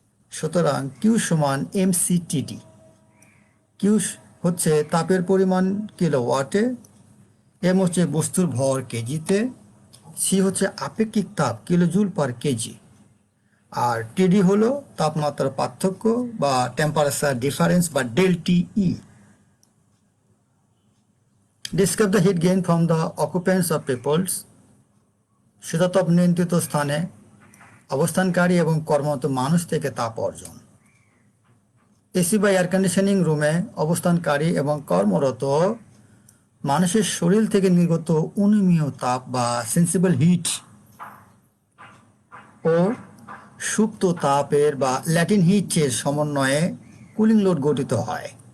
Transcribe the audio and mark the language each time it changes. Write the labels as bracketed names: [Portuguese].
[Bangla] সুতরাং কিউ সমান mcTD। Q হচ্ছে তাপের পরিমাণ কিলোওয়াটে, এম হচ্ছে বস্তুর ভর কেজিতে, সি হচ্ছে আপেক্ষিক তাপ কিলোজুল পার কেজি, আর টিডি হলো তাপমাত্রার পার্থক্য বা টেম্পারেচার ডিফারেন্স বা del TE. [English] Describe the heat gain from the occupants of peoples. [Bangla] শীতাতপ নিয়ন্ত্রিত স্থানে অবস্থানকারী এবং কর্মরত মানুষ থেকে তাপ অর্জন। এসি বা এয়ার কন্ডিশনিং রুমে অবস্থানকারী এবং কর্মরত মানুষের শরীর থেকে নির্গত অনুমেয় তাপ বা সেন্সিবল হিট ও সুপ্ত তাপের বা ল্যাটিন হিটের সমন্বয়ে কুলিং লোড গঠিত হয়।